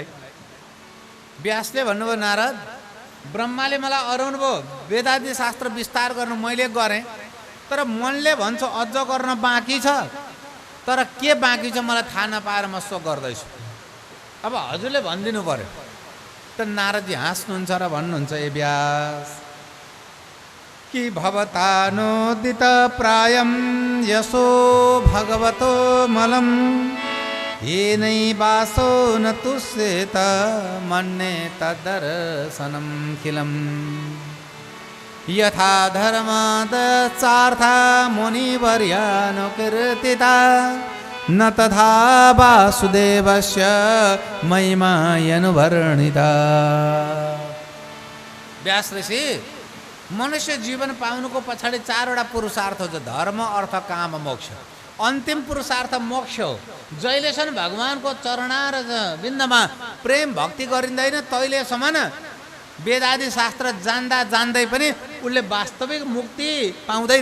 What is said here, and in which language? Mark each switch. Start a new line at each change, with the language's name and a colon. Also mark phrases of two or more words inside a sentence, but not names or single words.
Nepali: व्यासले भन्नुभयो नारद, ब्रह्माले मलाई अराउनु भयो वेदादि शास्त्र विस्तार गर्नु मैले गरेँ, तर मनले भन्छ अझ गर्न बाँकी छ, तर के बाँकी छ मलाई थाहा नपाएर म शोक गर्दैछु। अब हजुरले भनिदिनु पर्यो। त नारदजी हाँस्नुहुन्छ र भन्नुहुन्छ, ए व्यास कि
Sanskrit: भवतानोदित प्रायम यशो भगवतो मलम येनै वासो न तुष्येत मन्ये तद्दर्शनं खिलम् यथा धर्मादचार्था मुनिवर्यानुकीर्तिता न तथा वासुदेवस्य महिमायनुवर्णिता।
Nepali: व्यास ऋषि, मनुष्य जीवन पाउनुको पछाडि 4वटा पुरुषार्थ छ, धर्म अर्थ काम मोक्ष। अन्तिम पुरुषार्थ मोक्ष हो। जहिलेसम्म भगवानको चरणा र बिन्दमा प्रेम भक्ति गरिँदैन तहिलेसम्म वेदादि शास्त्र जान्दा जान्दै पनि उसले वास्तविक मुक्ति पाउँदैन।